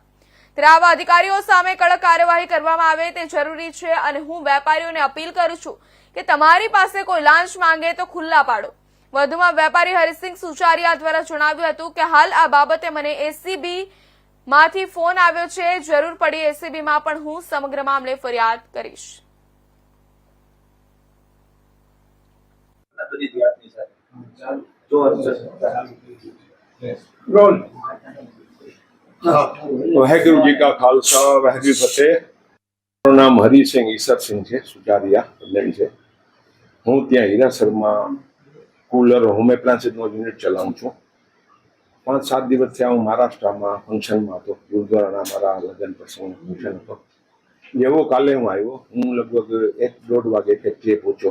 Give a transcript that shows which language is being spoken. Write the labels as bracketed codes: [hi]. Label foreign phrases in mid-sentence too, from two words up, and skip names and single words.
[gu] ત્યારે આવા અધિકારીઓ સામે કડક કાર્યવાહી કરવામાં આવે તે જરૂરી છે અને હું વેપારીઓને અપીલ કરું છું કે તમારી પાસે કોઈ લાંચ માંગે તો ખુલ્લા પાડો। વધુમાં વેપારી હરીસિંહ સુચારિયા દ્વારા જણાવ્યું હતું કે હાલ આ બાબતે મને એસીબી માંથી ફોન આવ્યો છે, જરૂર પડી એસીબીમાં પણ હું સમગ્ર મામલે ફરિયાદ કરીશ। [pa] ਵਾਹਿਗੁਰੂ ਜੀ ਕਾ ਖ਼ਾਲਸਾ ਵਾਹਿਗੁਰੂ ਫ਼ਤਿਹ। [gu] મારું નામ હરિસિંહ ઈસરસિંહ છે, સુચારિયા બેન છે। હું ત્યાં હીરાસરમાં કુલર હોમ એપ્લાયન્સીસનો યુનિટ ચલાવું છું। 5-7 દિવસ થયા હું મહારાષ્ટ્રમાં ફંક્શનમાં હતો, ગુરુદ્વારાના મારા લગ્ન પ્રસંગનો ફંક્શન હતો। જેવો કાલે હું આવ્યો, હું લગભગ 1-1.5 વાગે ફેક્ટરીએ પહોંચ્યો।